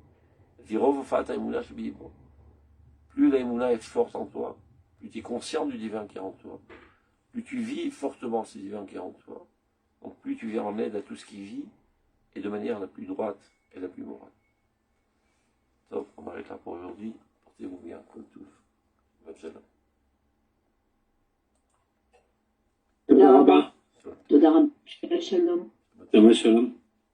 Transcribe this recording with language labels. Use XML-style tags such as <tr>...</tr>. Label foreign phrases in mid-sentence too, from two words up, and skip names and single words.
<fr>Plus la Emouna est forte en toi, plus tu es conscient du divin qui est en toi, plus tu vis fortement ce divin qui est en toi, donc plus tu viens en aide à tout ce qui vit, et de manière la plus droite et la plus morale. Donc, on arrête là pour aujourd'hui. Portez-vous bien, comme tous. Bonne shalom.</fr> <he>תודה רבה. תודה רבה. שבת שלום. שבת שלום.</he>